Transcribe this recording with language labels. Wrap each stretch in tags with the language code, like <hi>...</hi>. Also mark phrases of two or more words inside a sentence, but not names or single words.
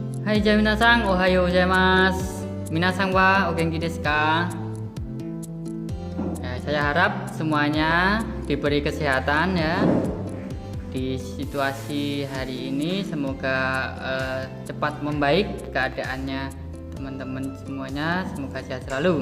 <ja>はい、皆さん、おはようございます。皆さんはお元気ですか?</ja> <id>Ya, saya harap semuanya diberi kesehatan ya. Di situasi hari ini semoga cepat membaik keadaannya teman-teman semuanya, semoga sehat selalu.</id>